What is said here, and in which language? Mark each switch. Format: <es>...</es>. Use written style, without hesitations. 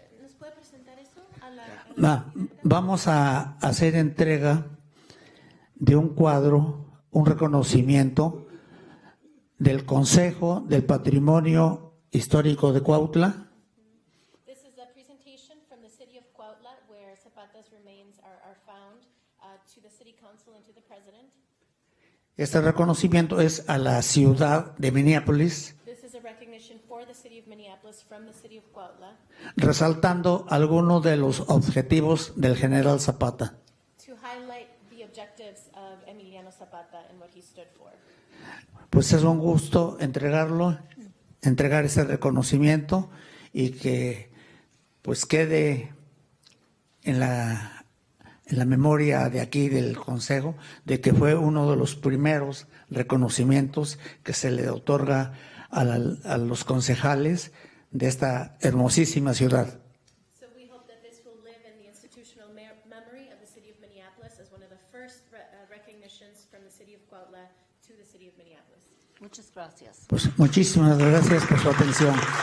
<es>¿Nos puede presentar eso a la... Vamos a hacer entrega de un cuadro, un reconocimiento del Consejo del Patrimonio Histórico de Cuautla.</es> <en>This is a presentation from the city of Cuautla, where Zapata's remains are found, to the city council and to the president.</en> <es>Este reconocimiento es a la ciudad de Minneapolis,</es> <en>This is a recognition for the city of Minneapolis from the city of Cuautla,</en> <es>resaltando algunos de los objetivos del general Zapata.</es> <en>to highlight the objectives of Emiliano Zapata and what he stood for.</en> <es>Pues es un gusto entregar ese reconocimiento y que pues quede en la memoria de aquí del Consejo de que fue uno de los primeros reconocimientos que se le otorga a los concejales de esta hermosísima ciudad.</es> <en>So we hope that this will live in the institutional memory of the city of Minneapolis as one of the first recognitions from the city of Cuautla to the city of Minneapolis.</en> <es>Muchas gracias. Pues muchísimas gracias por su atención.</es>